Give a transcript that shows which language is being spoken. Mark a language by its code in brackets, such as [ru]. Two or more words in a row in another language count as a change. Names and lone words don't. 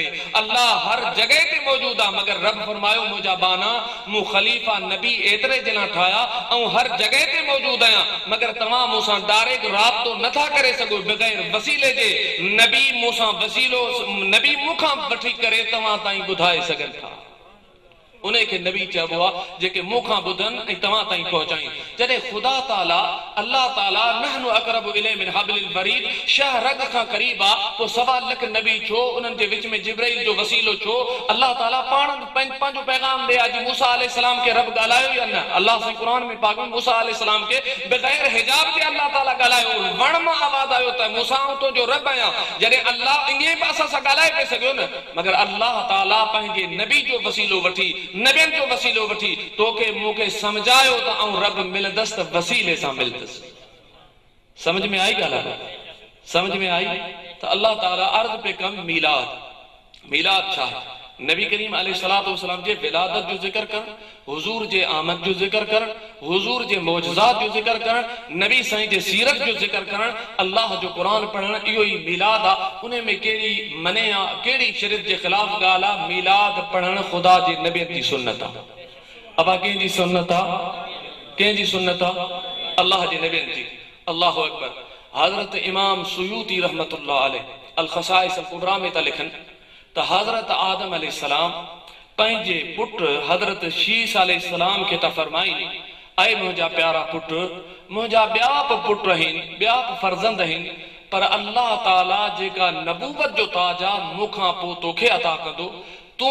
[sd] अल्लाह हर जगह ते मौजूद आहे, मगर रब फरमायो मुंहिंजा बाना मूं ख़लीफ़ा नबी एतिरे जे लाइ ठाहिया ऐं हर जगह ते मौजूद आहियां, मगर तव्हां मूंसां डायरेक्ट राब्तो नथा करे सघो बग़ैर वसीले जे। नबी मूंसां वसीलो, नबी मूंखां वठी करे तव्हां ताईं ॿुधाए सघनि था। उन खे नबी चइबो आहे जेके मूंखां ॿुधनि ऐं तव्हां ताईं पहुचाइनि। जॾहिं ख़ुदा ताला अल्लाह ताला [ar] نحن أقرب إليه من حبل الوريد [sd] शह रग खां क़रीब आ तो 1.25 लाख नबी छो उन्हनि जे विच में जिब्राइल जो वसीलो छो अल्लाह ताला पाण पंहिंजो पैगाम दे अॼु मूसा अलैहिस्सलाम के रब ॻाल्हायो या न अल्लाह से कुरान में पाक में मूसा अलैहिस्सलाम के बग़ैर हिजाब के अल्लाह ताला ॻाल्हायो वण मां आवाज़ आयो त मूसा तो जो रब आहियां जॾहिं अल्लाह ईअं बि असां सां ॻाल्हाए पे सघियो न मगर अल्लाह ताला पंहिंजे नबी जो वसीलो वठी नबियनि जो वसीलो वठी तोखे मूंखे समझायो त आऊं रब मिलंदसि त वसीले सां मिलंदसि समझ में आई ॻाल्हि समझ में आई त अल्लाह ताला अर्ज़ पे कम मीलाद छा है नबी करीम [ar] عليه الصلاة والسلام [sd] जे विलादत जो जिक्र कर हुजूर जे आमद जो जिक्र कर हुजूर जे मौजज़ात जो जिक्र कर नबी साईं जे सीरत जो जिक्र कर अल्लाह जो कुरान पढ़ण इहो ई मीलाद आ उन में केड़ी मने आ केड़ी शरीयत जे खिलाफ ॻाल्हि आ मीलाद पढ़ण खुदा जे नबी जी सुन्नत आ अबा कंहिंजी सुन्नत आ कंहिंजी सुन्नत आ अल्लाह जे नबी जी [ar] الله أكبر [sd] हज़रत इमाम सुयूती [ar] رحمة الله عليه [sd] अल खसाइस अल कुबरा में त लिखन त हज़रत आदम अलैहिस्सलाम पंहिंजे पुट हज़रत शीस अलैहिस्सलाम के त फरमाई ऐ मुंहिंजा प्यारा पुट मुंहिंजा ॿिया बि पुट आहिनि ॿिया बि फर्ज़ंद आहिनि पर अल्लाह ताला जेका नबूवत जो ताज आहे मूंखां पोइ तोखे अता कंदो तूं